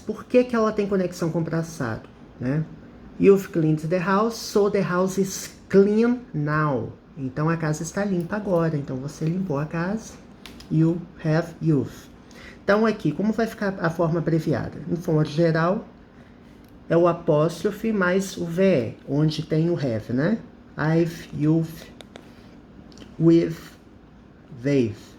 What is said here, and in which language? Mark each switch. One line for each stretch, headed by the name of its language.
Portuguese: Por que ela tem conexão com o passado, né?
English: You've cleaned the house, so the house is clean now.
Portuguese: Então a casa está limpa agora. Então você limpou a casa.
English: You have, you've.
Portuguese: Então aqui, como vai ficar a forma abreviada? Em forma geral, é o apóstrofe mais o VE, onde tem o have, né?
English: I've, you've, we've, they've.